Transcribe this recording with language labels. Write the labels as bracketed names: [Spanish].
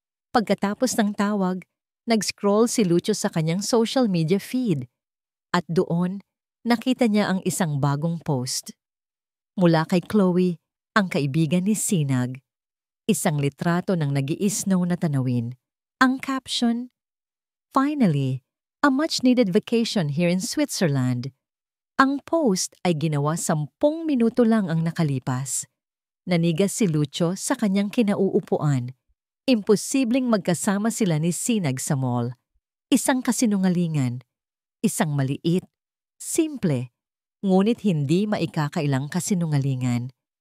[Filipino] Pagkatapos ng tawag, nag-scroll si Lucio sa kanyang social media feed at doon nakita niya ang isang bagong post. Mula kay Chloe, ang kaibigan ni Sinag, isang litrato ng nag-i-snow na tanawin. [English] Ang caption, "Finally, a much-needed vacation here in Switzerland." [Filipino] Ang post ay ginawa 10 minuto lang ang nakalipas. Nanigas si Lucio sa kanyang kinauupuan. Imposibleng magkasama sila ni Sinag sa mall. Isang kasinungalingan, isang maliit, simple, ngunit hindi maikakailang kasinungalingan.